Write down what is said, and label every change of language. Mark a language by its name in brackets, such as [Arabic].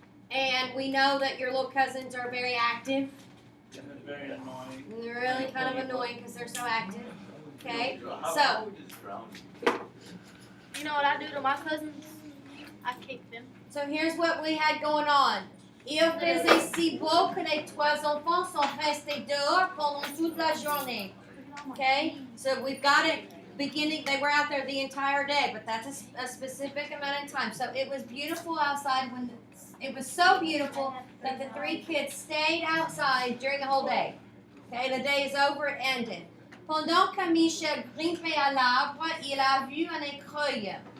[English] And we know that your little cousins are very active. And they're very annoying. And they're really kind of annoying because they're so active. Okay? So, You know what I do to my cousins? I kick them. so here's what we had going on. [French] Il faisait si beau que les trois enfants sont restés dehors pendant toute la journée. [English] Okay? So we've got it beginning, they were out there the entire day, but that's a specific amount of time. So it was beautiful outside when it was so beautiful that the three kids stayed outside during the whole day. Okay, the day is over, it ended. [French] Pendant que Michel grimpait à l'arbre, il a vu un écureuil.